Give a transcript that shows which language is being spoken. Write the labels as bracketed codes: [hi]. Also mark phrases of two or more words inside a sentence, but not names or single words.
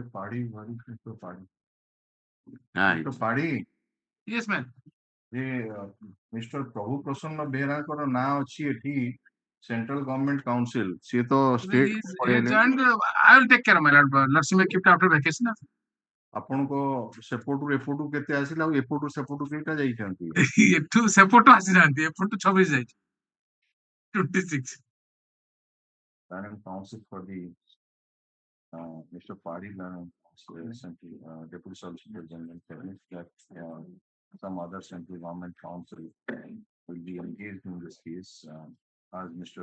[en] Padi, where is Mr. Padi? Mr. Padi. Yes, ma'am. Mr. Prabhu Prasanna Behra now ଅଛି Central Government Council. See to state. I will take care of my lord. Let's make it after vacation. [or] ଆପଣଙ୍କ ସେପଟରୁ ଏପଟୁ କେତେ ଆସିଲା ଆଉ ଏପଟୁ ସେପଟୁ କେଇଟା ଯାଇଛନ୍ତି? ଏଠୁ ସେପଟୁ ଆସିନାହାନ୍ତି, ଏପଟୁ 26 ଯାଇଛି 26. [en] Learning Council for the Mr. Padi Deputy Solicitor General that some other central government council will be engaged in this case as Mr.